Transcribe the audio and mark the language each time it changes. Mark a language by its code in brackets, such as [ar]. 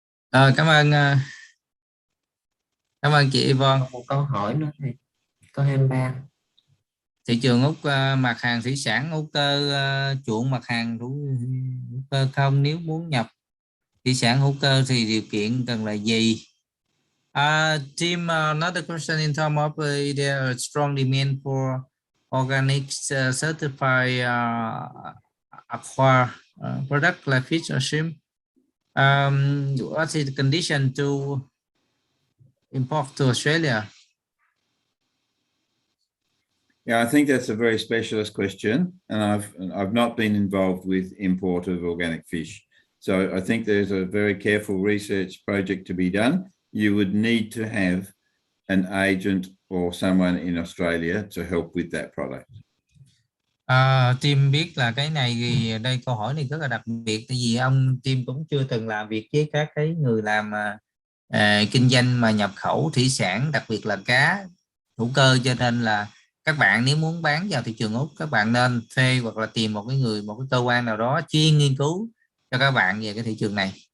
[vi] Cảm ơn chị Yvonne. Một câu hỏi nữa thầy, câu 23. Thị trường Úc mặt hàng thủy sản hữu cơ chuộng mặt hàng hữu cơ không, nếu muốn nhập thủy sản hữu cơ thì điều kiện cần là gì? [en] Tim, another question in terms of there are strong demand for organic certified aqua product like fish or shrimp. What is the condition to import to Australia? Yeah, I think that's a very specialist question, and I've not been involved with import of organic fish. So I think there's a very careful research project to be done. You would need to have an agent or someone in Australia to help with that product. [vi] Tim biết là cái này thì đây câu hỏi này rất là đặc biệt, tại vì ông Tim cũng chưa từng làm việc với các cái người làm kinh doanh mà nhập khẩu thủy sản, đặc biệt là cá hữu cơ, cho nên là các bạn nếu muốn bán vào thị trường Úc, các bạn nên thuê hoặc là tìm một cái cơ quan nào đó chuyên nghiên cứu cho các bạn về cái thị trường này.